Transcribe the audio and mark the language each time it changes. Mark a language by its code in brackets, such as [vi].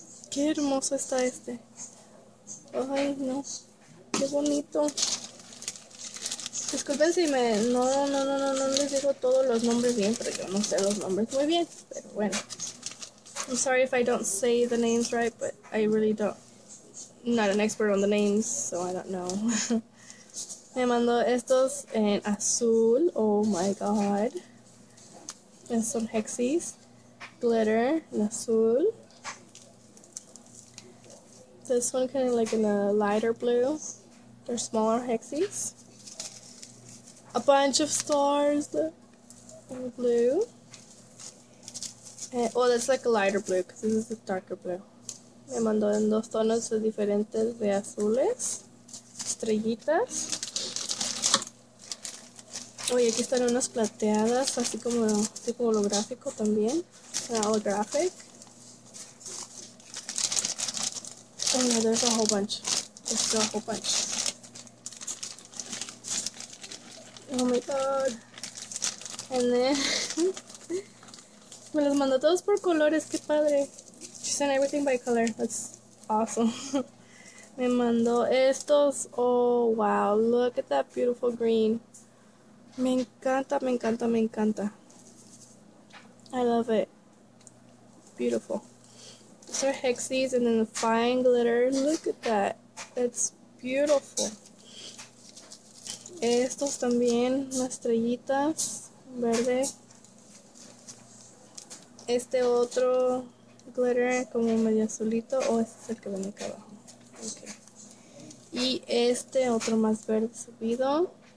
[es] Qué hermoso está este. Ay, no. Qué bonito. Disculpen si no les digo todos los nombres bien, pero yo no sé los nombres muy bien. Pero bueno. [en] I'm sorry if I don't say the names right, but I really don't, not an expert on the names, so I don't know. [es] Me mandó estos en azul. [en] Oh my god. And some hexis. Glitter in azul. This one kind of like in a lighter blue. They're smaller hexis. A bunch of stars in blue. And, well, that's like a lighter blue because this is a darker blue. [es] Me mandó en dos tonos diferentes de azules. Estrellitas. Oye, aquí están unas plateadas, así como tipo holográfico también. [en] Holographic. Oh yeah, there's a whole bunch. There's a whole bunch. Oh my god. And then [es] me los mandó todos por colores, qué padre. [en] She sent everything by color. That's awesome. [es] Me mandó estos. [en] Oh wow, look at that beautiful green. [es] Me encanta, me encanta, me encanta. [en] I love it. Beautiful. These are hexis and then the fine glitter. Look at that. It's beautiful. [es] Estos también, unas estrellitas, verde. Este otro glitter como medio azulito. Oh, este es el que viene acá abajo. Okay. Y este otro más verde subido.